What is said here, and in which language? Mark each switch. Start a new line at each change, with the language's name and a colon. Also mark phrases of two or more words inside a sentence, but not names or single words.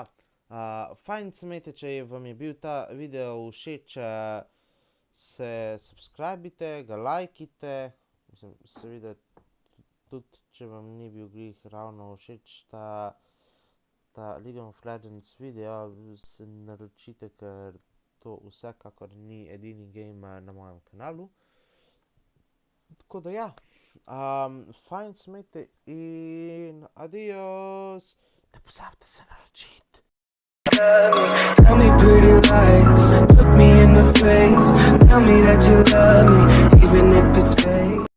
Slovenian: Fajn se imejte, če vam je bil ta video všeč, se subscribite, ga lajkite, mislim, seveda tudi, če vam ni bil glih ravno všeč ta League of Legends video, se naročite, ker to vsekakor ni edini game na mojem kanalu. Tako da ja, fajn se imejte in adios, ne pozabite se naročiti.
English: Tell me pretty lies, look me in the face, tell me that you love me, even if it's fake.